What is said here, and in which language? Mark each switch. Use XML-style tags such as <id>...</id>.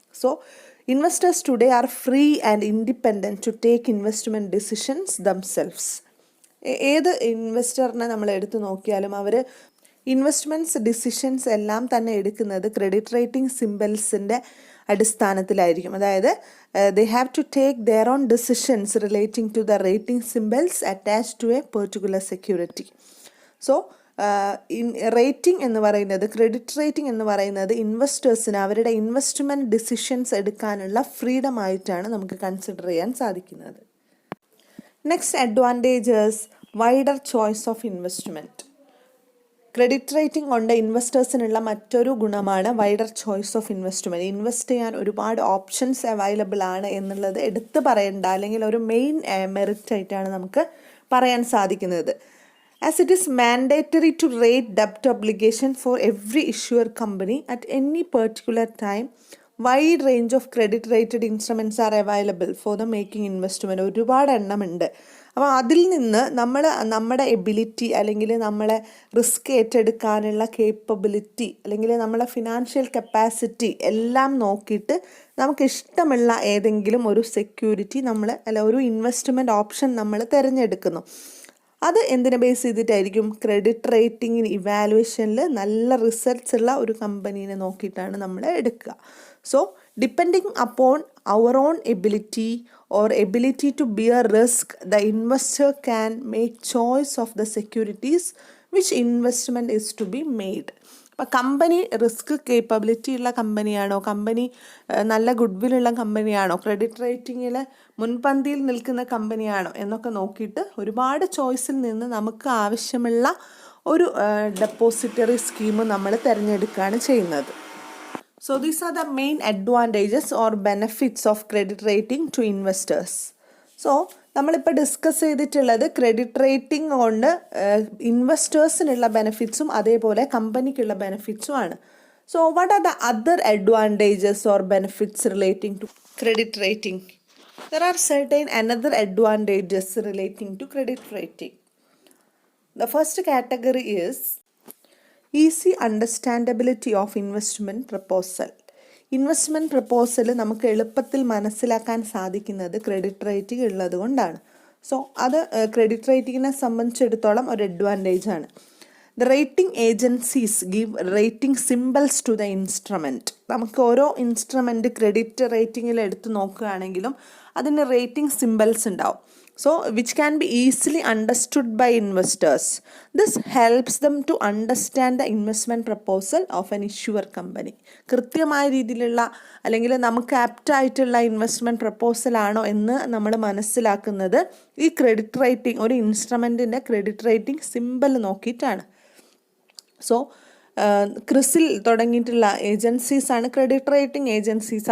<en>So investors today are free and independent to take investment decisions themselves.</en> <ml>ഏത് ഇൻവെസ്റ്ററിനെ നമ്മൾ എടുത്തു നോക്കിയാലും അവർ ഇൻവെസ്റ്റ്മെൻറ്റ്സ് ഡിസിഷൻസ് എല്ലാം തന്നെ എടുക്കുന്നത് ക്രെഡിറ്റ് റേറ്റിംഗ് സിംബൽസിൻ്റെ അടിസ്ഥാനത്തിലായിരിക്കും.</ml> <en>അതായത് they have to take their own decisions relating to the rating symbols attached to a particular security.</en> <ml>So rating എന്ന് പറയുന്നത്, ക്രെഡിറ്റ് റേറ്റിംഗ് എന്ന് പറയുന്നത് ഇൻവെസ്റ്റേഴ്സിന് അവരുടെ ഇൻവെസ്റ്റ്മെൻറ്റ് ഡിസിഷൻസ് എടുക്കാനുള്ള ഫ്രീഡം ആയിട്ടാണ് നമുക്ക് കൺസിഡർ ചെയ്യാൻ സാധിക്കുന്നത്.</ml> <en>Next advantages wider choice of investment.</en> <ml>Credit rating കൊണ്ട് ഇൻവെസ്റ്റേഴ്സിനുള്ള മറ്റൊരു ഗുണമാണ് wider choice of investment. Invest ചെയ്യാൻ ഒരുപാട് ഓപ്ഷൻസ് അവൈലബിൾ ആണ് എന്നുള്ളത് എടുത്ത് പറയേണ്ട അല്ലെങ്കിൽ ഒരു മെയിൻ മെറിറ്റ് ആയിട്ടാണ് നമുക്ക് പറയാൻ സാധിക്കുന്നത്.</ml> <en>As it is mandatory to rate debt obligation for every issuer company at any particular time, wide range of credit rated instruments are available for the making investment.</en> <ml>ഒരുപാട് എണ്ണമുണ്ട്. അപ്പോൾ അതിൽ നിന്ന് നമ്മുടെ എബിലിറ്റി അല്ലെങ്കിൽ നമ്മളെ റിസ്ക് ഏറ്റെടുക്കാനുള്ള കേപ്പബിലിറ്റി അല്ലെങ്കിൽ നമ്മളെ financial capacity എല്ലാം നോക്കിയിട്ട് നമുക്ക് ഇഷ്ടമുള്ള ഏതെങ്കിലും ഒരു സെക്യൂരിറ്റി ഒരു ഇൻവെസ്റ്റ്മെൻറ്റ് ഓപ്ഷൻ നമ്മൾ തിരഞ്ഞെടുക്കുന്നു. അത് എന്തിനെ ബേസ് ചെയ്തിട്ടായിരിക്കും? ക്രെഡിറ്റ് റേറ്റിംഗ് ഇവാലുവേഷനിൽ നല്ല റിസൾട്ട്സ് ഉള്ള ഒരു കമ്പനീനെ നോക്കിയിട്ടാണ് നമ്മൾ എടുക്കുക.</ml> <en>So depending upon our own ability or ability to bear risk, the investor can make choice of the securities which investment is to be made.</en> <ml>അപ്പോൾ കമ്പനി റിസ്ക് കേപ്പബിലിറ്റി ഉള്ള കമ്പനിയാണോ, company നല്ല good വില്ലുള്ള കമ്പനിയാണോ, credit റേറ്റിങ്ങിൽ മുൻപന്തിയിൽ നിൽക്കുന്ന കമ്പനിയാണോ എന്നൊക്കെ നോക്കിയിട്ട് ഒരുപാട് ചോയ്സിൽ നിന്ന് നമുക്ക് ആവശ്യമുള്ള ഒരു ഡെപ്പോസിറ്ററി സ്കീം നമ്മൾ തിരഞ്ഞെടുക്കുകയാണ് ചെയ്യുന്നത്.</ml> <en>So these are the main advantages or benefits of credit rating to investors.</en> <ml>So നമ്മളിപ്പോൾ ഡിസ്കസ് ചെയ്തിട്ടുള്ളത് ക്രെഡിറ്റ് റേറ്റിംഗ് കൊണ്ട് ഇൻവെസ്റ്റേഴ്സിനുള്ള ബെനിഫിറ്റ്സും അതേപോലെ കമ്പനിക്കുള്ള ബെനിഫിറ്റ്സും ആണ്.</ml> <en>So what are the other advantages or benefits relating to credit rating? There are certain another advantages relating to credit rating. The first category is easy understandability of investment proposal.</en> <ml>Investment proposal നമുക്ക് എളുപ്പത്തിൽ മനസ്സിലാക്കാൻ സാധിക്കുന്നത് credit rating ഉള്ളത് കൊണ്ടാണ്. So അത് credit റേറ്റിങ്ങിനെ സംബന്ധിച്ചിടത്തോളം ഒരു advantage ആണ്.</ml> <en>The rating agencies give rating symbols to the instrument.</en> <ml>നമുക്ക് ഓരോ ഇൻസ്ട്രുമെൻറ്റ് ക്രെഡിറ്റ് റേറ്റിങ്ങിൽ എടുത്ത് നോക്കുകയാണെങ്കിലും അതിന് റേറ്റിംഗ് സിംബൽസ് ഉണ്ടാവും.</ml> <en>So which can be easily understood by investors. This helps them to understand the investment proposal of an issuer company.</en> <ml>കൃത്യമായ രീതിയിലുള്ള അല്ലെങ്കിൽ നമുക്ക് ആപ്റ്റായിട്ടുള്ള ഇൻവെസ്റ്റ്മെൻറ്റ് പ്രപ്പോസൽ ആണോ എന്ന് നമ്മൾ മനസ്സിലാക്കുന്നത് ഈ ക്രെഡിറ്റ് റേറ്റിംഗ്, ഒരു ഇൻസ്ട്രുമെൻറ്റിൻ്റെ ക്രെഡിറ്റ് റേറ്റിംഗ് സിംബൽ നോക്കിയിട്ടാണ്. സോ ക്രിസിൽ തുടങ്ങിയിട്ടുള്ള ഏജൻസീസാണ് ക്രെഡിറ്റ് റേറ്റിംഗ് ഏജൻസീസ്.</ml>